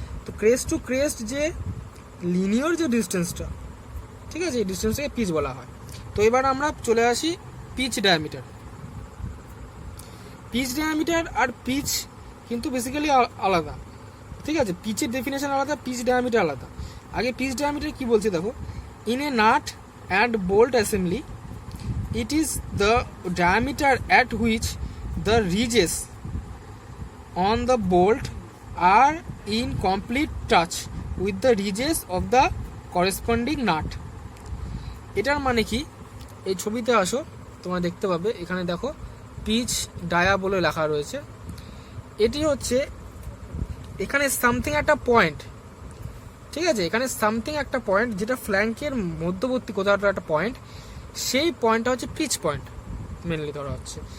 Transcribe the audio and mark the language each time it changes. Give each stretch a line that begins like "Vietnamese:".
Bangla: তো crest two crest যে linear যে ডিস্টেন্সটা, ঠিক আছে, এই ডিস্টেন্সটাকে পিচ বলা হয়। তো এবার আমরা চলে আসি পিচ ডায়ামিটার। পিচ ডায়ামিটার আর পিচ কিন্তু বেসিক্যালি আলাদা। ঠিক আছে, পিচের ডেফিনেশন আলাদা, পিচ ডায়ামিটার আলাদা। আগে পিচ ডায়ামিটার কি বলছে দেখো,
English: In a nut and bolt assembly it is the diameter at which the ridges on the bolt are in complete touch with the ridges of the corresponding nut.
Bangla: এটার মানে কি, এই ছবিতে আসো, তোমরা দেখতে পাবে এখানে দেখো পিচ ডায়া বলে লেখা রয়েছে। এটি হচ্ছে এখানে সামথিং একটা পয়েন্ট। ঠিক আছে, এখানে সামথিং একটা পয়েন্ট যেটা ফ্ল্যাঙ্কের মধ্যবর্তী কোথাও একটা পয়েন্ট, সেই পয়েন্টটা হচ্ছে পিচ পয়েন্ট মেনলি ধরা হচ্ছে।